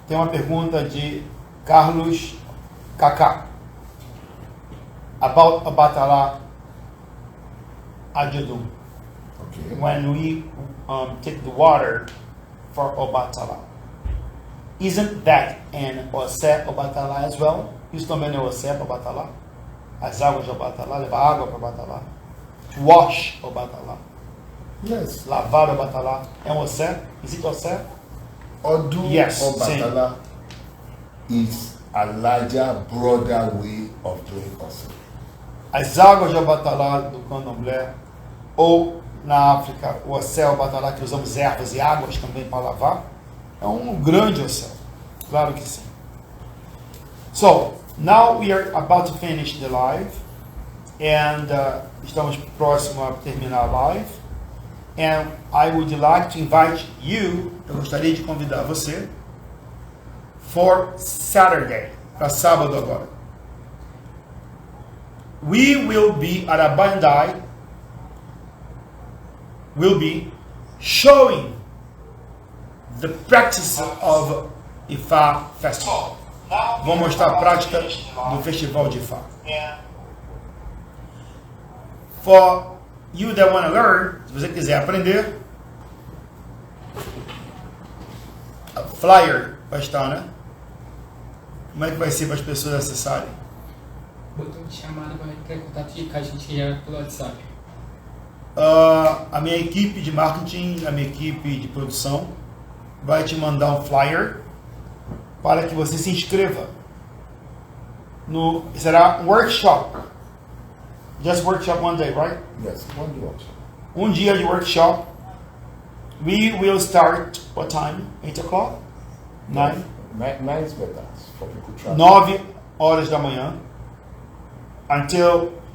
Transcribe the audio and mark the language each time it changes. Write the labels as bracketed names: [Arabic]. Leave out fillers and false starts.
[Portuguese] Tem uma pergunta de Carlos Kaká about Obatala Ajodun. [English] Okay. When we take the water for Obatala, isn't that an Osé Obatala as well? [Portuguese] Isso também é Osé para Obatala? As águas de Obatala, levar água para Obatala. [English] To wash Obatala. Yes. [Portuguese] Lavar Obatala. É um Osé? Existe Osé? Odu [English] Yes, Obatala is a larger, broader way of doing Ose. [Portuguese] As águas de Obatala do Candomblé, ou na África, o Osé Obatala, que usamos ervas e águas também para lavar, é um grande Osé. Claro que sim. [English] So, now we are about to finish the live, and [Portuguese] estamos próximo a terminar a live, [English] and I would like to invite you, [Portuguese] eu gostaria de convidar você, [English] for Saturday, [Portuguese] para sábado agora. [English] We will be at a Bandai, will be showing the practice of Ifá Festival. [Portuguese] Vou mostrar a prática do Festival de Ifá. [English] For you that want to learn, [Portuguese] se você quiser aprender, a flyer vai estar, né? Como é que vai ser para as pessoas acessarem? Botão de chamada para entrar em contato com a gente já pelo WhatsApp. A minha equipe de marketing, a minha equipe de produção vai te mandar um flyer para que você se inscreva. Será um workshop. [English] Just workshop one day, right? Yes, one workshop. [Portuguese] Um dia de workshop. [English] We will start, what time? 8 o'clock? 9? 9 is better for people traveling. [Portuguese] 9 horas da manhã. Until